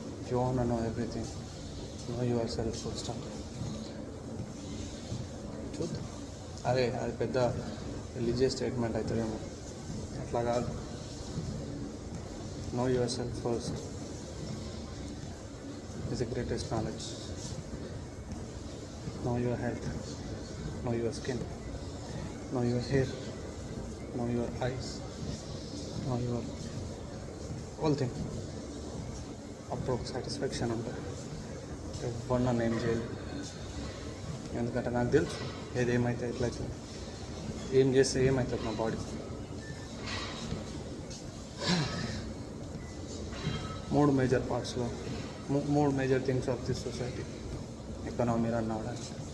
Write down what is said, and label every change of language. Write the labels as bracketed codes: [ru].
[en] You want know everything, know your self, full stop. [te] చూద్దాం. అదే అది పెద్ద రిలీజియస్ స్టేట్మెంట్ అవుతుందేమో, అట్లా కాదు. [en] Know your self first is the greatest knowledge. Know your health, know your skin, know your hair, know your eyes, know your whole thing. [te] అప్పుడు ఒక satisfaction ఉంటుంది. ఎవరు నన్ను ఏం చేయలేదు, ఎందుకంటే నాకు తెలుసు ఏదేమైతే ఎట్లయితే, ఏం చేస్తే ఏమవుతుంది నా body. 3 major పార్ట్స్లో [en] 3 major things of this society, [te] economy run అవడానికి.